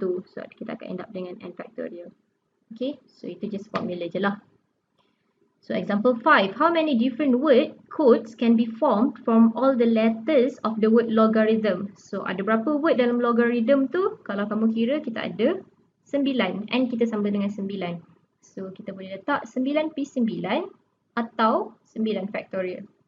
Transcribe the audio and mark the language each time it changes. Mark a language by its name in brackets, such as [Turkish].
[Malay] So kita akan [English] end up [Malay] dengan n factorial. Okay, so itu just formula je lah. [English] So example 5, how many different word codes can be formed from all the letters of the word logarithm? [Malay] So ada berapa word dalam logarithm tu? Kalau kamu kira kita ada 9, n kita sama dengan 9. So kita boleh letak 9p9 atau 9 factorial.